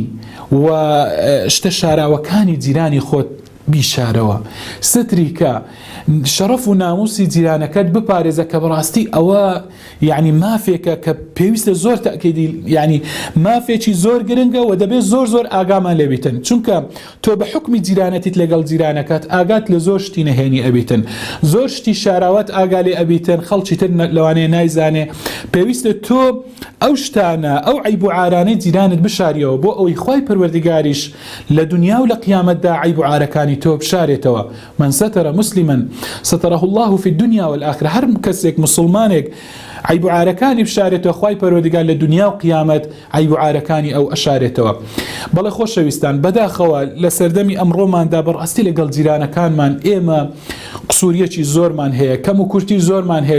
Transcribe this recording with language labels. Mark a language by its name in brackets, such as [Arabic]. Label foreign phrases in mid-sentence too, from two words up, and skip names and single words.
[Central Kurdish] و شتە شاراوەکانی جیرانی خۆت بیشارەوە، ستری کە شەرەف و ناموسی جیرانەکەت بپارێزە کە بەڕاستی ئەوە یعنی مافێکە کە پێویستە زۆر تەکیدی یعنی مافێکی زۆر گرنگە و دەبێت زۆر ئاگامان لێبیتن، چونکە تۆ بە حکمی جیرانەتیت لەگەڵ جیرانەکەت ئاگات لە زۆر شتی نەهێنی ئەبیتن، زۆر شتی شاراوات ئاگا لێ ئەبیتن، خەڵکی تر لەوانەیە نایزانێ. پێویستە تۆ ئەو شتانە ئەو عیب و عارانەی جیرانت بشاریەوە بۆ ئەوەی خوای پەروەردگاریش لە دنیا و لە قیامەتدا عیب و عارەکانی تۆ بشارێتەوە. [Arabic] من ستر مسلما ستره الله في الدنيا والآخرة. [Central Kurdish] هەر کەسێک مسلمانێک عیب و عارەکانی بشارێتەوە، خوای پەروەردگار لە دنیا و قیامەت عیب و عارەکانی ئەو ئەشارێتەوە. بەڵێ خۆشەویستان، بەداخەوە لە سەردەمی ئەمڕۆماندا بەڕاستی لەگەڵ جیرانەکانمان ئێمە قسووریەکی زۆرمان هەیە، کەم و کورتی زۆرمان هەیە.